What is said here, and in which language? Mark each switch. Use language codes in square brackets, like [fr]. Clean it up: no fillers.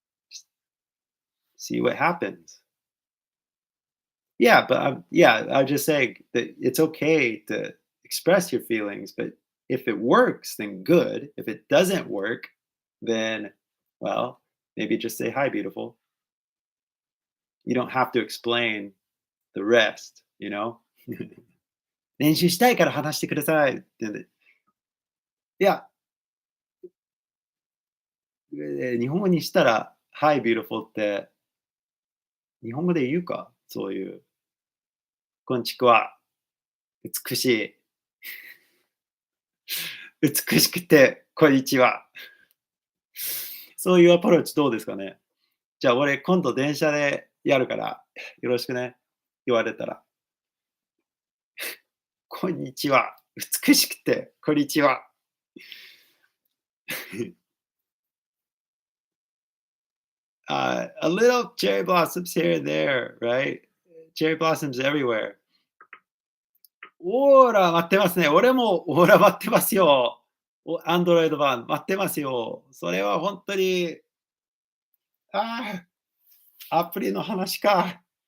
[en] Just see what happens. Yeah, but I'm just saying that it's okay to express your feelings, but if it works, then good. If it doesn't work, then, well, maybe just say, hi, beautiful. You don't have to explain the rest, you know? [ja] 練習したいから話してくださいってね。いや、日本語にしたら、 [en] Hi, beautiful [ja] って日本語で言うか？そういう、こんちくわ、美しい、美しくて、こんにちは。そういうアプローチどうですかね？じゃあ俺今度電車でやるから、よろしくね。言われたら、こんにちは。美しくて、こんにちは。 [en] A little cherry blossoms here and there, right? Cherry blossoms everywhere. [ja] オーラ待ってますね。俺もオーラ待ってますよ。アンドロイド版待ってますよ。それは本当に、あアプリの話か。